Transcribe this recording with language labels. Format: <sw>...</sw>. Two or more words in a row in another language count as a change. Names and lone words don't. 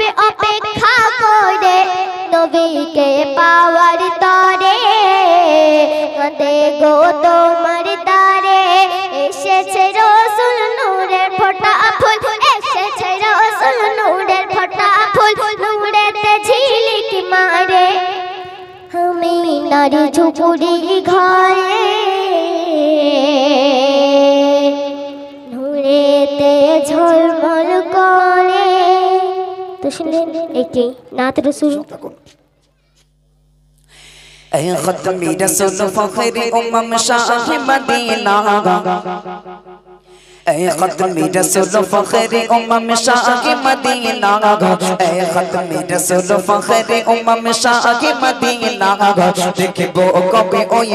<bn>অপেক্ষা করে নবীকে পাওয়ার তরে কাঁদে গো তোমার দ্বারে এসেছে রাসূল নূরের ফোঁটা ফুল এসেছে রাসূল নূরের ফোঁটা ফুল নূরেতে ঝিলিক মারে আমিনার ঝুপড়ি ঘরে নূরেতে ঝলমল করে। তো শুনলেন একটি নাত রাসূল।</bn> <ur>اے ختمی رسول فخر امم شاہ مدینہ اے ختمی رسول فخر امم شاہ مدینہ اے ختمی رسول فخر امم شاہ مدینہ دیکھو کبھی اوئی</ur>